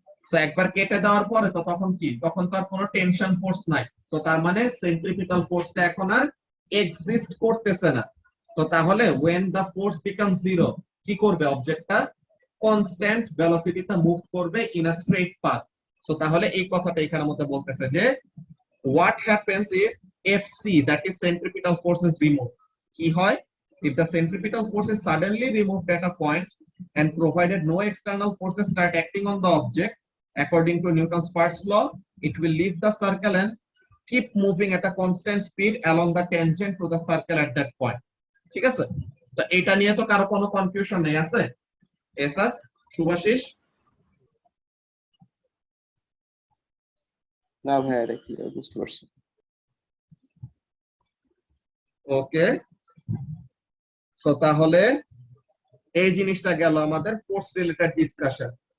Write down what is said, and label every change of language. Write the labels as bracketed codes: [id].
[bn] So একবার কেটে দেওয়ার পরে তো তখন কি, তখন তো আর কোনো টেনশন ফোর্স নাই, সো তার মানে সেন্ট্রিপিটাল ফোর্সটা এখন আর এক্সিস্ট করতেছে না। তো তাহলে [en] when the force becomes zero [bn] কি করবে অবজেক্টটা কনস্ট্যান্ট ভেলোসিটিতে মুভ করবে in a straight path. So তাহলে এই কথাটা এখানে মধ্যে বলতেছে যে [en] what happens if FC, that is centripetal force, is removed? [bn] কি হয় [en] if the centripetal force is suddenly removed at a point and provided no external forces start acting on the object according to Newton's first law, it will leave the circle and keep moving at a constant speed along the tangent to the circle at that point. [bn] ঠিক আছে, তো এটা নিয়ে তো কারো কোনো confusion নেই, আছে? এসাস, শুভাশিস? না ভাই, এটা কি বুঝতে পারছি। ওকে, সো তাহলে এই জিনিসটা গেল আমাদের ফোর্স রিলেটেড ডিসকাশন।